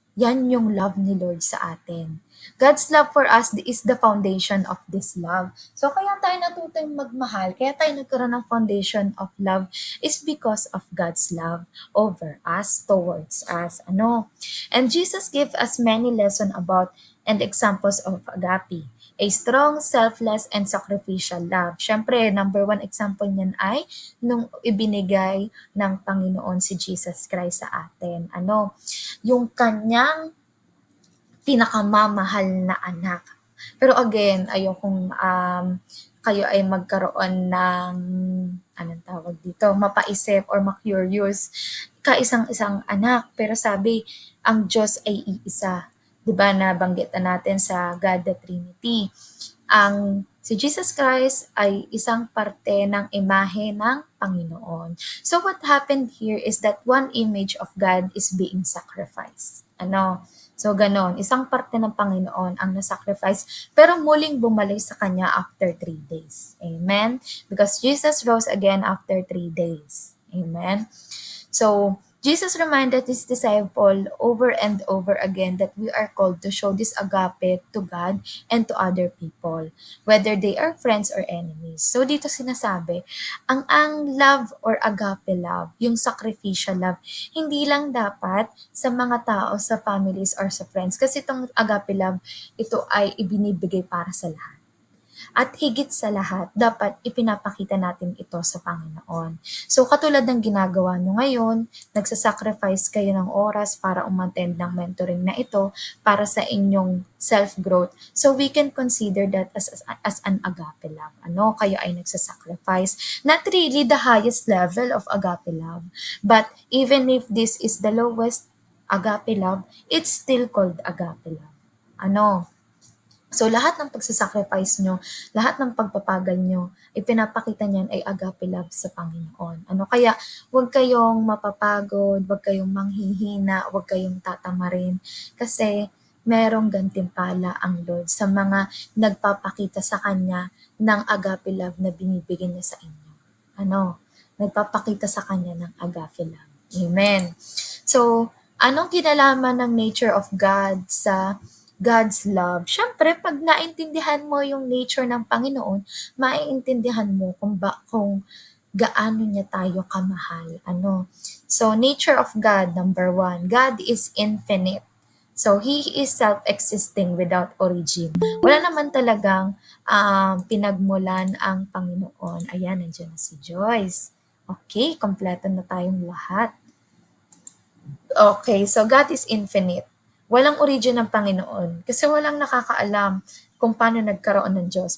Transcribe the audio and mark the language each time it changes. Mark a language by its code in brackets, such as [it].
[tl] Yan yung love ni Lord sa atin. [en] God's love for us is the foundation of this love. [tl] So kaya tayo natutong magmahal, kaya tayo nagkaroon ng foundation of love [en] is because of God's love over us, towards us. [tl] Ano? [en] And Jesus gave us many lessons about and examples of agape. A strong, selfless, and sacrificial love. [tl] Siyempre, number one example niyan ay nung ibinigay ng Panginoon si Jesus Christ sa atin. Ano? Yung kanyang pinakamamahal na anak. Pero again, ayokong kayo ay magkaroon ng anong tawag dito, mapaisip or ma-curious. Kaisang-isang anak, pero sabi, ang Diyos ay iisa. 'Di ba, nabanggit na natin sa God the Trinity. Ang si Jesus Christ ay isang parte ng imahe ng Panginoon. [en] So what happened here is that one image of God is being sacrificed. [tl] Ano? So ganon, isang parte ng Panginoon ang nasacrifice, pero muling bumalik sa Kanya after 3 days. [en] Amen? Because Jesus rose again after 3 days. Amen? So, Jesus reminded his disciple over and over again that we are called to show this agape to God and to other people, whether they are friends or enemies. [tl] So dito sinasabi, ang love or agape love, yung sacrificial love, hindi lang dapat sa mga tao, sa families or sa friends. Kasi itong agape love, ito ay ibinibigay para sa lahat. At higit sa lahat, dapat ipinapakita natin ito sa Panginoon. So katulad ng ginagawa nyo ngayon, nagsasacrifice kayo ng oras para umattend ng mentoring na ito para sa inyong self-growth. [en] So we can consider that as an agape love. [tl] Ano, kayo ay nagsasacrifice. [en] Not really the highest level of agape love, but even if this is the lowest agape love, it's still called agape love. [tl] Ano, so lahat ng pagsasacrifice nyo, lahat ng pagpapagal nyo, ipinapakita niyan ay agape love sa Panginoon. Ano, kaya huwag kayong mapapagod, huwag kayong manghihina, huwag kayong tatamarin, kasi merong gantimpala ang Lord sa mga nagpapakita sa Kanya ng agape love na binibigyan niya sa inyo. Ano, nagpapakita sa Kanya ng agape love. Amen. So, anong kinalaman ng nature of God sa God's love? Siyempre, pag naintindihan mo yung nature ng Panginoon, maiintindihan mo kung gaano niya tayo kamahal. Ano? [en] So, nature of God, number 1, God is infinite. So, He is self-existing without origin. [tl] Wala naman talagang pinagmulan ang Panginoon. Ayan, nandiyan na si Joyce. Okay, kompleto na tayong lahat. Okay, [en] so God is infinite. [tl] Walang origin ng Panginoon kasi walang nakakaalam kung paano nagkaroon ng Diyos.